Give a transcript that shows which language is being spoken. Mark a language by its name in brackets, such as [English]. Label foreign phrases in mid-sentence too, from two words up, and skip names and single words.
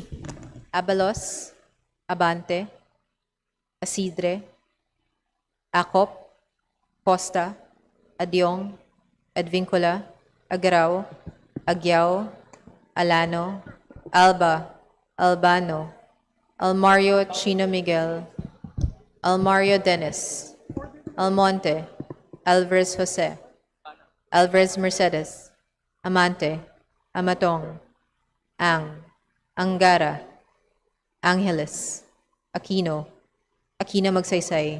[Filipino] Abalos. Abante. Asidre. Acop. Costa. Adyong. Advincula. Agrao. Agyao. Alano. Alba. Albano. Almario Chino Miguel. Almario Dennis. Almonte. Alvarez Jose. Alvarez Mercedes. Amante. Amatong. Angara. Angeles. Aquino. Aquino Magsaysay.